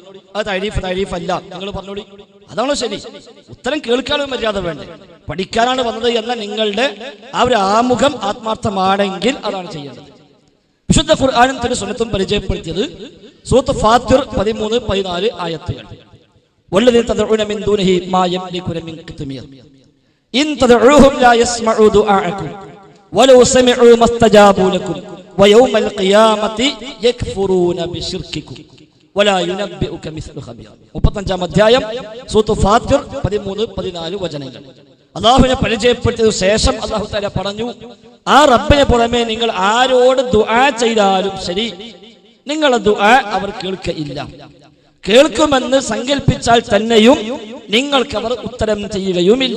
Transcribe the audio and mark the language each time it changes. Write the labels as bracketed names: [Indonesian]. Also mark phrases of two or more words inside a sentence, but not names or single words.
[Malayalam] അത് തരീഫല്ല നിങ്ങൾ പറഞ്ഞോളി. അതാണോ ശരി? ഉത്തരം കേൾക്കാനുള്ള മര്യാദ വേണ്ടേ? പഠിക്കാനാണ് വന്നത് എന്ന നിങ്ങളുടെ ആ ഒരു ആമുഖം ആത്മാർത്ഥമാണെങ്കിൽ അതാണ് ചെയ്യേണ്ടത്. വിശുദ്ധ ഖുർആനും തിരുസുന്നത്തും പരിചയപ്പെടുത്തിയത് സൂറത്ത് ഫാത്തിർ 13-14 ആയത്തുകൾ. [Arabic] والذين تدعون من دونه ما يملكون من قطمير إن تدعوهم لا يسمعوا دعاءكم ولو سمعوا ما استجابوا لكم ويوم القيامة يكفرون بشرككم ولا ينبئك مثل خبير. [Malayalam] 35-ാം അധ്യായം സൂറത്ത് ഫാത്തിർ 13-14 വചനങ്ങൾ. അല്ലാഹുവിനെ പരിചയപ്പെടുത്തിയ ശേഷം [Arabic] الله تعالى [Malayalam] പറഞ്ഞു, ആ റബ്ബിനെ പുറമെ നിങ്ങൾ ആരോട് ദുആ ചെയ്താലും ശരി, നിങ്ങളുടെ ദുആ അവർ കേൾക്കയില്ല. കേൾക്കുമെന്ന് സങ്കല്പിച്ചാൽ തന്നെയും നിങ്ങൾക്ക് അവർ ഉത്തരം ചെയ്യുകയുമില്ല.